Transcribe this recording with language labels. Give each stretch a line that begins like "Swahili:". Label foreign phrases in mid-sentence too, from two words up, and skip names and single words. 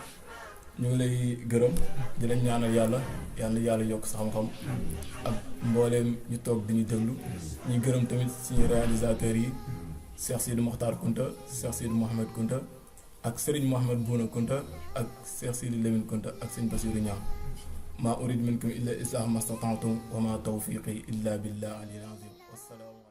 Wolof: ñu ngi lay gërëm di leen ñaanal yàlla yokk sa xam-xam ak mbooleem ñu toog di ñu déglu ñuy gërëm tamit suñu réalisateurs yi Cheikh Sidi Mokhtar Kounta Cheikh Sidi Mohamed Kounta ak Serigne Mohamed Bouna Kounta ak Cheikh Sidi Lamine Kounta ak Serigne Bassirou Niang
Arabic: ما أريد منكم إلا الإصلاح ما استطعت وما توفيقي إلا بالله العلي العظيم والسلام